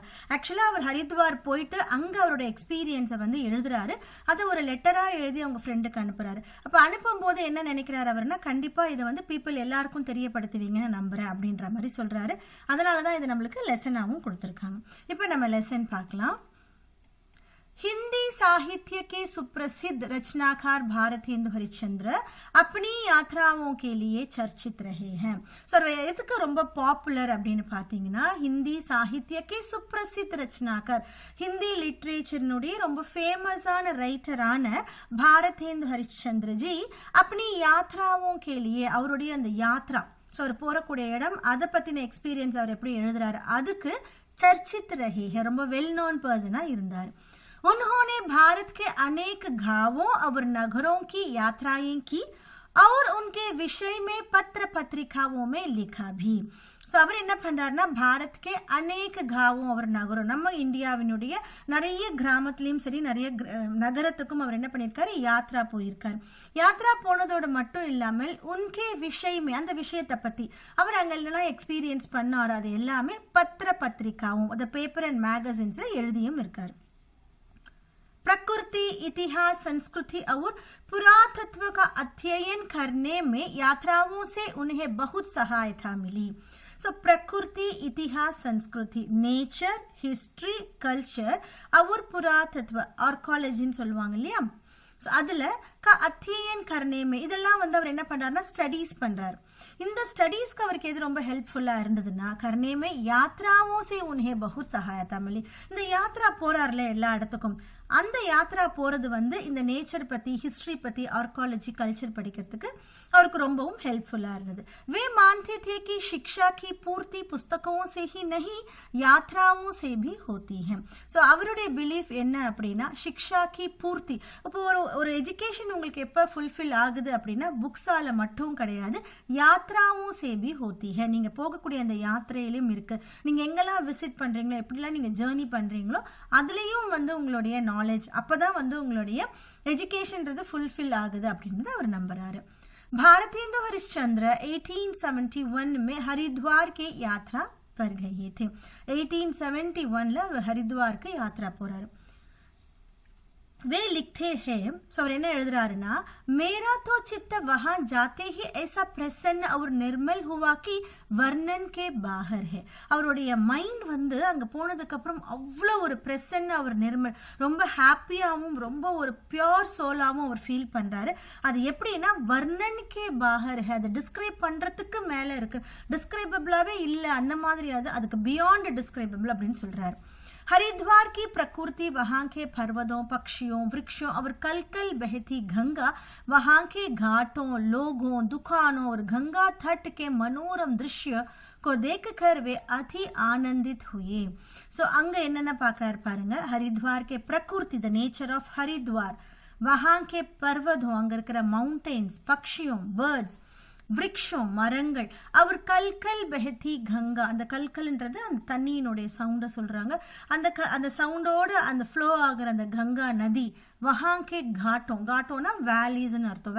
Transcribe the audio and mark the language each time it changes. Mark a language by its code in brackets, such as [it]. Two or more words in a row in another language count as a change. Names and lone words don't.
[ta] ஆக்சுவலாக அவர் ஹரித்வார் போயிட்டு அங்கே அவரோட எக்ஸ்பீரியன்ஸை வந்து எழுதுறாரு. அதை ஒரு லெட்டராக எழுதி அவங்க ஃப்ரெண்டுக்கு அனுப்புகிறாரு. அப்போ அனுப்பும்போது என்ன நினைக்கிறாரு அவர்னா, கண்டிப்பாக இதை வந்து பீப்புள் எல்லாருக்கும் தெரியப்படுத்துவீங்கன்னு நம்புகிறேன் அப்படின்ற மாதிரி சொல்கிறாரு. அதனால தான் இது நம்மளுக்கு லெசனாகவும் கொடுத்துருக்காங்க. இப்போ நம்ம லெசன் பார்க்கலாம். [hi] हिंदी साहित्य के सुप्रसिद्ध रचनाकार भारतेंदु हरिश्चंद्र अपनी यात्राओं के लिए चर्चित रहे हैं. [ta] ஸோ எதுக்கு ரொம்ப பாப்புலர் அப்படின்னு பார்த்தீங்கன்னா, [hi] हिंदी साहित्य के सुप्रसिद्ध रचनाकार, [ta] ஹிந்தி லிட்ரேச்சர்னுடைய ரொம்ப ஃபேமஸான ரைட்டரான பாரதேந்து ஹரிச்சந்திரஜி அப்படி [hi] यात्राओं के लिए, [ta] அவருடைய அந்த யாத்ரா, ஸோ அவர் போகக்கூடிய இடம், அதை பற்றின எக்ஸ்பீரியன்ஸ் அவர் எப்படி எழுதுறாரு, அதுக்கு [hi] चर्चित रहे, [ta] ரொம்ப [en] well known [ta] பர்சனாக இருந்தார். [hi] उन्होंने भारत के अनेक गांवों और नगरों की यात्राएं की और उनके विषय में पत्र पत्रिकाओं में लिखा भी. [ta] ஸோ அவர் என்ன பண்ணுறாருன்னா, [hi] भारत के अनेक गांवों [ta] அவர் நகரம், நம்ம இந்தியாவினுடைய நிறைய கிராமத்துலேயும் சரி நிறைய நகரத்துக்கும் அவர் என்ன பண்ணியிருக்காரு, யாத்ரா போயிருக்காரு. யாத்ரா போனதோடு மட்டும் இல்லாமல் [hi] उनके विषय में, [ta] அந்த விஷயத்தை பற்றி அவர் அங்கெல்லாம் எக்ஸ்பீரியன்ஸ் பண்ணார். அது எல்லாமே [hi] पत्र पत्रिकाओं, [ta] அந்த [en] paper and magazines [ta] எழுதியும் இருக்கார். [hi] प्रकृति, इतिहास, संस्कृति और पुरातत्व का अध्ययन करने में यात्राओं से उन्हें बहुत सहायता मिली. सो प्रकृति, इतिहास, संस्कृति, [en] nature, history, culture [hi] और पुरातत्व, [ta] आर्कियोलॉजीன்னு சொல்லுவாங்க இல்லையா, ஸோ அதில் [hi] अध्ययन करने में, [ta] இதெல்லாம் வந்து அவர் என்ன பண்ணுறாருன்னா ஸ்டடீஸ் பண்ணுறாரு. இந்த ஸ்டடீஸ்க்கு அவருக்கு எது ரொம்ப ஹெல்ப்ஃபுல்லாக இருந்ததுன்னா, [hi] करने में यात्राओं से उन्हें बहुत सहायता मिली. [ta] இந்த யாத்ரா போகிறார்ல எல்லா இடத்துக்கும், அந்த யாத்ரா போகிறது வந்து இந்த நேச்சர் பற்றி, ஹிஸ்ட்ரி பற்றி, ஆர்கியாலஜி, கல்ச்சர் படிக்கிறதுக்கு அவருக்கு ரொம்பவும் ஹெல்ப்ஃபுல்லாக இருந்தது. [hi] वे मानते थे कि शिक्षा की पूर्ति पुस्तकों से ही नहीं यात्राओं से भी होती है. [ta] ஸோ அவருடைய பிலீஃப் என்ன அப்படின்னா, [hi] शिक्षा की पूर्ति, [ta] இப்போ ஒரு எஜுகேஷன் உங்களுக்கு எப்போ ஃபுல்ஃபில் ஆகுது அப்படின்னா புக்ஸால் மட்டும் கிடையாது, [hi] यात्राओं से भी होती है, [ta] நீங்கள் போகக்கூடிய அந்த யாத்திரையிலும் இருக்குது. நீங்கள் எங்கெல்லாம் விசிட் பண்ணுறீங்களோ, எப்படிலாம் நீங்கள் ஜேர்னி பண்ணுறீங்களோ, அதுலேயும் வந்து உங்களுடைய நாலேஜ், அப்போ தான் வந்து உங்களுடைய எஜுகேஷன்றது ஃபுல்ஃபில் ஆகுது அப்படின்றது அவர் நம்புகிறாரு. [hi] भारतेंदु हरिश्चंद्र 1871 में हरिद्वार के यात्रा पर गए थे. 1871 हरिद्वार के यात्रा போறாரு. वे लिखते हैं, सो [ta] அவர் என்ன எழுதுறாருன்னா, [hi] मेरा तो चित्त वहां जाते ही ऐसा प्रसन्न और निर्मल हुआ कि वर्णन के बाहर है. [ta] அவருடைய மைண்ட் வந்து அங்கே போனதுக்கப்புறம் அவ்வளோ ஒரு பிரசன்ன, அவர் நிர்மல், ரொம்ப ஹாப்பியாகவும் ரொம்ப ஒரு [en] pure soul [ta] அவர் ஃபீல் பண்ணுறாரு. அது எப்படின்னா [hi] वर्णन के बाहर है, [ta] அதை டிஸ்கிரைப் பண்ணுறதுக்கு மேலே இருக்கு, டிஸ்கிரைபபிளாகவே இல்லை அந்த மாதிரி, அதுக்கு [en] beyond describable [ta] அப்படின்னு சொல்கிறாரு. [hi] हरिद्वार की प्रकृति, वहाँ के पर्वतों, पक्षियों, वृक्षों और कल कल बहती गंगा, वहाँ के घाटों, लोगों, दुकानों और गंगा तट के मनोरम दृश्य को देखकर वे अति आनंदित हुए. [ta] सो அங்கே என்னென்ன பார்க்குறாரு பாருங்க, [hi] हरिद्वार के प्रकृति, [en] the nature of Haridwar, [hi] वहाँ के पर्वतों, [ta] அங்கே இருக்கிற மவுண்டெயின்ஸ், பக்ஷியோं, பேர்ட்ஸ், விருட்சம் மரங்கள். அவர் [hi] कल कल बहती गंगा, [ta] அந்த கல்கல்ன்றது அந்த தண்ணியினுடைய சவுண்டை சொல்றாங்க. அந்த சவுண்டோட அந்த ஃப்ளோ ஆகிற அந்த கங்கா நதி. [hi] वहाँ के घाटों, [ta] காட்டோம்னா வேலிஸ்ன்னு அர்த்தம்.